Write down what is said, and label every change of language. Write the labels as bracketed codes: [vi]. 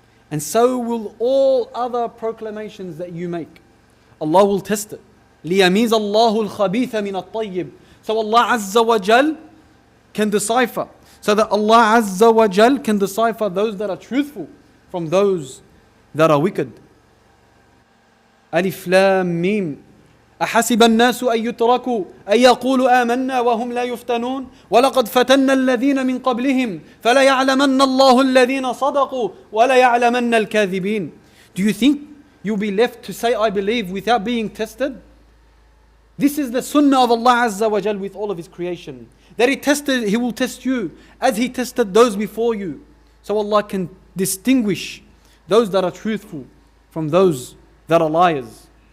[en] And so will all other proclamations that you make. Allah will test it. [ar] لِيَمِيزَ اللَّهُ الْخَبِيثَ مِنَ الطَّيِّبِ. [en] So Allah Azza wa Jal can decipher. so that Allah Azza wa Jal can decipher those that are truthful from those that are wicked. Alif Lam Mim. [ar] أحسب الناس أن يتركوا أن يقولوا آمنا وهم لا يفتنون ولقد فتنا الذين من قبلهم فلا يعلمن الله الذين صدقوا ولا يعلمن الكاذبين. [en] Do you think you'll be left to say I believe without being tested? This is the sunnah of Allah Azza wa Jal with all of His creation. That He will test you as He tested those before you. So Allah can distinguish those that are truthful from those that are liars.